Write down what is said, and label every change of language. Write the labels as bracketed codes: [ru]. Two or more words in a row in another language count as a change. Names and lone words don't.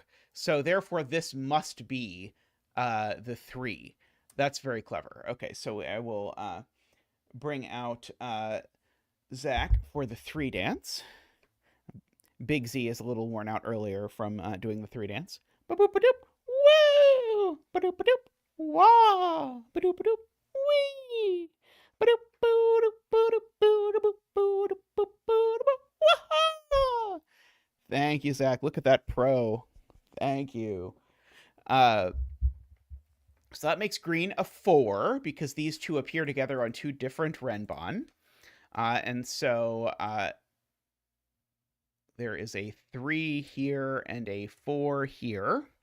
[en] So therefore this must be the 3. That's very clever. Okay, so I will bring out Zach for the 3 dance. Big Z is a little worn out earlier from doing the 3 dance. Ba-boop-a-doop. Woo! Ba-doop-a-doop. Wah! Ba-doop-a-doop. Wee! Ba-doop, boo-doop, boo-doop, boo-doop, boo-doop, boo-doop, boo-doop. Wah! Thank you, Zach. Look at that pro. Thank you. So that makes green a 4 because these two appear together on two different Renbon. And so there is a 3 here and a 4 here.